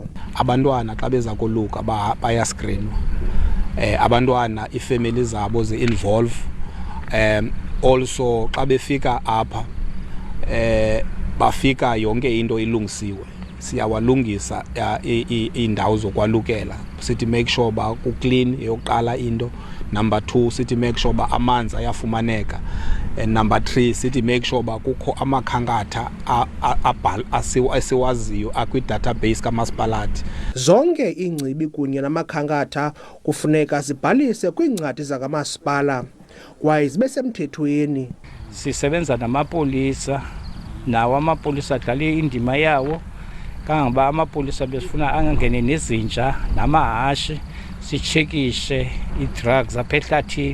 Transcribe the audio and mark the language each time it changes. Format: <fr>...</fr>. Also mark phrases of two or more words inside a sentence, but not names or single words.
<xh>Abantwana xa beza koluka bayaskrinwa. Abantwana ifamily zabo ze-involve. Also xa befika apha bafika yonke into ilungisiwe. Siyawalungisa indawo zokwalukela. Sithi</xh> <en>make sure</en> <xh>ba ku clean yokuqala into. Number 2 sithi</xh> <en>make sure</en> <xh>ba amanzi ayafumaneka.</xh> <en>And number 3</en> <xh>sithi</xh> <en>make sure</en> <xh>ba kukho amakhankatha asiwaziyo akwi-database kamasipalathi. Zonke ingcibi kunye namakhankatha kufuneka zibhalise kwiincwadi zakamasipala kwaye zibe semthethweni. Sisebenza namapolisa, nawo amapolisa adlala indima yawo kangoba amapolisa besifuna angangene nezinja namahashi sichekishe i-drugs apha ehlathini.</xh>